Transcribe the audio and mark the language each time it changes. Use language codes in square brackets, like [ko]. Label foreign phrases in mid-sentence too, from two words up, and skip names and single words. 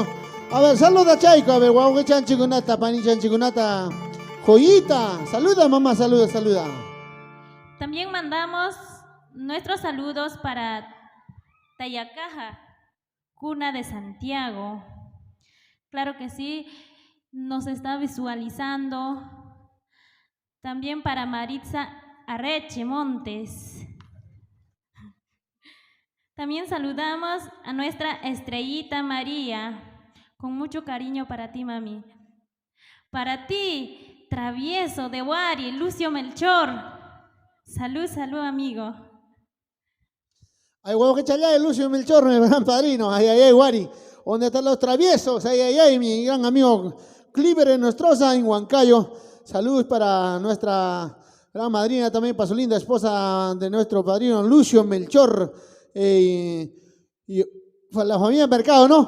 [es] A ver, saluda, Chaico. A ver, guau, que chanchigunata, pani chanchigunata. Joyita, saluda, mamá, saluda, saluda. También mandamos nuestros saludos para Tayacaja, cuna de Santiago. Claro que sí, nos está visualizando. También para Maritza Arreche Montes. También saludamos a nuestra Estrellita María, con mucho cariño para ti, mami. Para ti, Travieso de Wari, Lucio Melchor. Salud, salud, amigo. Ay, guau, que chalá, Lucio Melchor, mi gran padrino. Ay, ay, ay, Guari. ¿Dónde están los traviesos? Ay, ay, ay, mi gran amigo Cliver Nostroza en Huancayo. Saludos para nuestra gran madrina, también para su linda esposa de nuestro padrino Lucio Melchor. Y para la familia Mercado, ¿no?